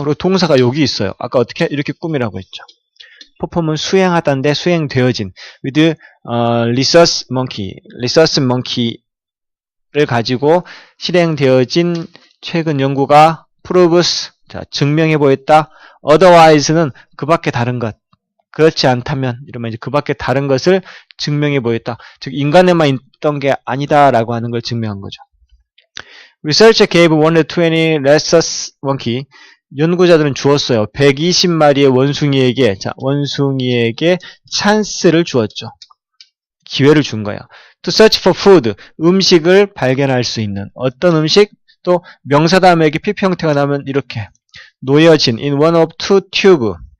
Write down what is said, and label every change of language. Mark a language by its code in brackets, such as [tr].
[ko] 그리고 동사가 여기 있어요. 아까 어떻게 이렇게 꾸미라고 했죠. perform은 수행하다인데 수행되어진 [en] with rhesus monkey [ko] 를 가지고 실행되어진 최근 연구가 proves 증명해 보였다. otherwise는 그 밖에 다른 것. 그렇지 않다면 이러면 이제 그 밖에 다른 것을 증명해 보였다. 즉 인간에만 있던 게 아니다라고 하는 걸 증명한 거죠. [en] Researcher gave 120 rhesus monkey. [ko] 연구자들은 주었어요. 120마리의 원숭이에게 찬스를 주었죠. 기회를 준 거예요. [en] To search for food. [ko] 음식을 발견할 수 있는 어떤 음식? 또 명사 다음에 이렇게 PP 형태가 나오면 이렇게 놓여진 [en] in one of two tube.